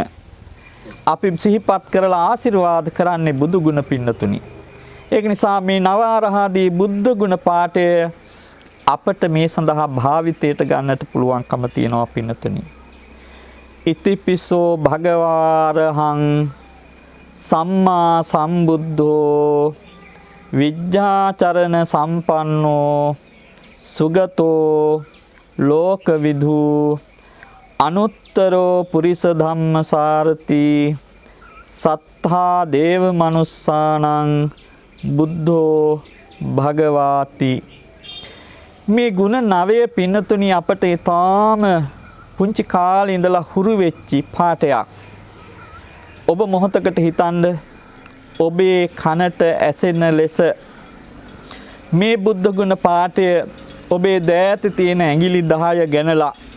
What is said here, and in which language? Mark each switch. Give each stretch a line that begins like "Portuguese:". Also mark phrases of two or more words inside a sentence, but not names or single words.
Sinhala: අපි සිහිපත් කරලා ආශිර්වාද කරන්නේ බුදු ගුණ පින්නතුනි. ඒක නිසා මේ නවාරහාදී බුද්ධ ගුණ පාඨය අපට මේ සඳහා භාවිතයට ගන්නට පුළුවන්කම තියෙනවා පින්නතුනි.
Pali: ඉතිපිසෝ භගවාරහං සම්මා සම්බුද්ධෝ විජ්ජාචරණ සම්පන්නෝ සුගතෝ ලෝකවිදු අනුත්තරෝ පුරිස ධම්මසාරති සත්තා දේව මනුස්සානං බුද්ධෝ භගවාති.
Sinhala: මේ ගුණ 9 පින්නතුනි අපට ඊටාම පුංචි කාලේ ඉඳලා හුරු වෙච්චි පාඩයක්. ඔබ මොහොතකට හිතන්න ඔබේ කනට ඇසෙන ලෙස මේ බුද්ධ ගුණ පාඨය ඔබේ දෑතේ තියෙන ඇඟිලි 10 ගැනලා